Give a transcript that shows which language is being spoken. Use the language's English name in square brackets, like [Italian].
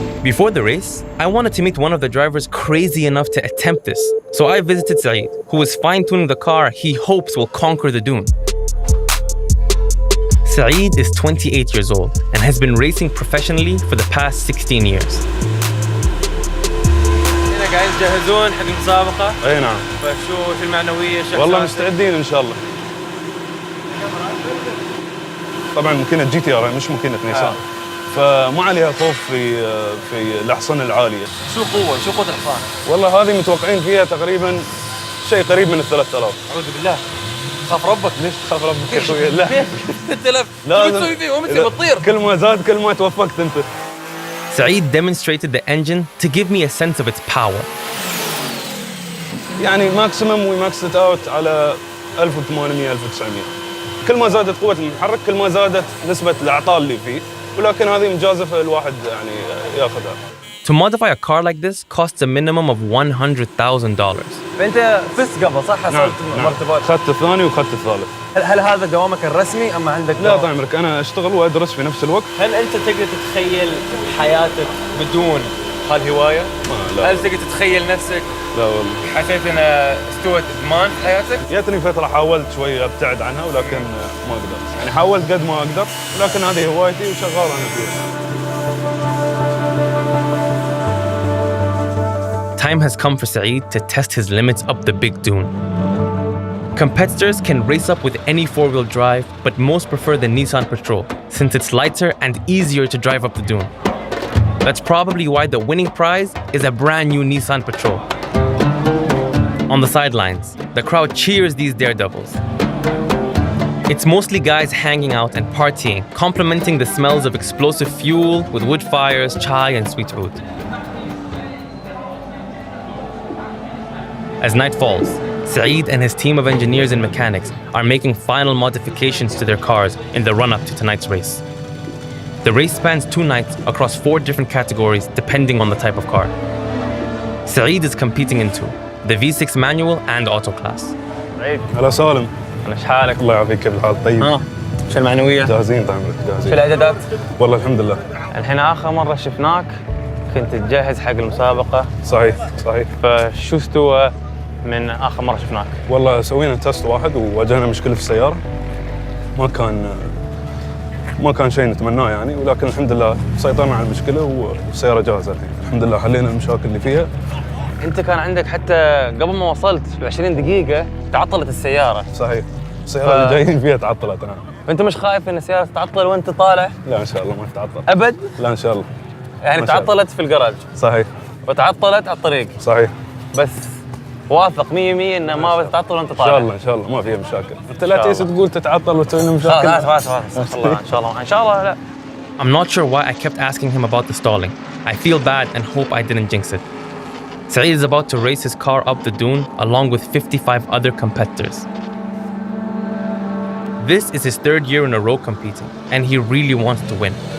[English] Before the race, I wanted to meet one of the drivers crazy enough to attempt this, so I visited Saeed, who is fine-tuning the car he hopes will conquer the dune. Saeed is 28 years old and has been racing professionally for the past 16 years. [Arabic] هنا قاعدين تجهزون حق المسابقة؟ اي نعم. فشو المعنوية؟ والله مستعدين ان شاء الله. طبعا ماكينة جي تي ار مش ماكينة نيسان، فما عليها خوف في الأحصنة العالية. شو قوة الحصان؟ والله هذه متوقعين فيها تقريبا شيء قريب من 3000. أعوذ بالله. خاف ربك. ليش تخاف ربك يا اخوي؟ لا تلف لازم تسوي فيهم انت بتطير. كل ما زاد كل ما توفقت انت. [English] Saeed demonstrated the engine to give me a sense of its power. [Arabic] يعني [English] maximum وماكسد out [Arabic] على 1800 1900. كل ما زادت قوة المحرك كل ما زادت نسبة الأعطال اللي فيه، ولكن هذه مجازفة الواحد يعني ياخذها. [English] To modify a car like this costs a minimum of $100,000. [Arabic] فانت فزت قبل صح؟ حصلت مرتبات. اخذت الثاني واخذت الثالث. هل هذا دوامك الرسمي ام عندك لا طال عمرك انا اشتغل وادرس في نفس الوقت. هل انت تقدر تتخيل حياتك بدون هالهوايه؟ لا. هل تقدر تتخيل نفسك لا والله. حسيت ان استوت ادمان في حياتك؟ جاتني فترة حاولت شوي ابتعد عنها ولكن ما قدرت. يعني حاولت قد ما اقدر ولكن هذه هوايتي وشغال انا فيها. [English] Time has come for Saeed to test his limits up the big dune. Competitors can race up with any four-wheel drive, but most prefer the Nissan Patrol, since it's lighter and easier to drive up the dune. That's probably why the winning prize is a brand new Nissan Patrol. On the sidelines, the crowd cheers these daredevils. It's mostly guys hanging out and partying, complementing the smells of explosive fuel with wood fires, chai, and sweet food. As night falls, Saeed and his team of engineers and mechanics are making final modifications to their cars in the run-up to tonight's race. The race spans 2 nights across 4 different categories depending on the type of car. Saeed is competing in 2, the V6 manual and auto class. [Arabic] هلا سالم. انا ايش حالك؟ الله يعافيك كيف الحال؟ طيب. شو المعنويه؟ جاهزين طال عمرك شو جاهزين. الاعدادات؟ والله الحمد لله. الحين اخر مره شفناك كنت تجهز حق المسابقه. صحيح صحيح. فشو استوى من اخر مره شفناك؟ والله سوينا تست واحد وواجهنا مشكلة في السيارة. ما كان شيء نتمناه يعني، ولكن الحمد لله سيطرنا على المشكلة والسيارة جاهزة الحين. الحمد لله حلينا المشاكل اللي فيها. انت كان عندك حتى قبل ما وصلت ب 20 دقيقه تعطلت السياره. صحيح. السيارة اللي جايين فيها تعطلت انا. فانت مش خايف ان السياره تتعطل وانت طالع؟ لا ان شاء الله ما تتعطل. ابد؟ لا ان شاء الله. يعني ما شاء الله. تعطلت في الجراج صحيح. وتعطلت على الطريق. صحيح. بس واثق 100% انه ما بتتعطل وانت ان طالع. شاء الله ان شاء الله ما فيها مشاكل. انت لا شاء تيجي الله. تقول تتعطل وتسوي لنا مشاكل. خلاص الله ان شاء الله ان شاء الله. لا [English] I'm not sure why I kept asking him about the stalling. I feel bad and hope I didn't jinx it. Saeed is about to race his car up the dune along with 55 other competitors. This is his 3rd year in a row competing, and he really wants to win.